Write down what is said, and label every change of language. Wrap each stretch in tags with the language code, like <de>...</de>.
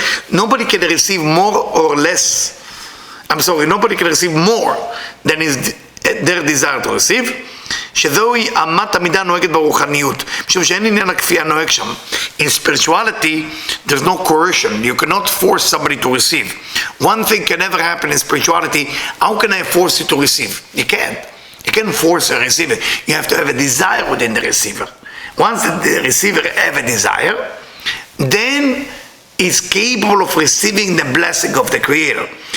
<en>Nobody can receive more or less. Nobody can receive more than is their desire to receive.</en> <he>שזוהי אמת המידה נוהגת ברוחניות. משום שאין עניין הכפייה נוהג שם.</he> <en>In spirituality, there's no coercion. You cannot force somebody to receive. One thing can never happen in spirituality. How can I force you to receive? You can't. You can't force a receiver. You have to have a desire within the receiver. Once the receiver have a desire, then he's capable of receiving the blessing of the Creator.</en>